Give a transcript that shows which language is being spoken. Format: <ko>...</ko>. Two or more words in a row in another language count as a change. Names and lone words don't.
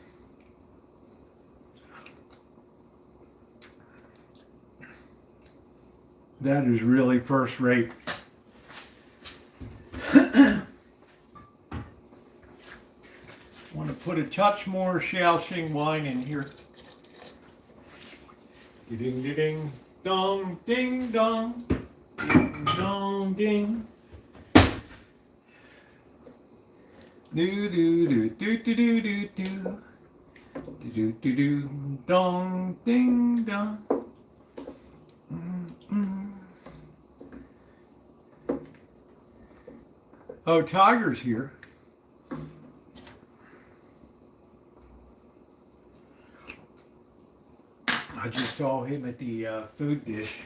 <en>That is really first rate. Want to put a touch more Shaoxing wine in here. Ding, ding, ding. Dong, ding, dong, ding, dong, ding. Do, do, do, do, do, do, do, do. Do, do, do, dong, ding, dong. Oh, Tiger's here. I just saw him at the food dish.</en>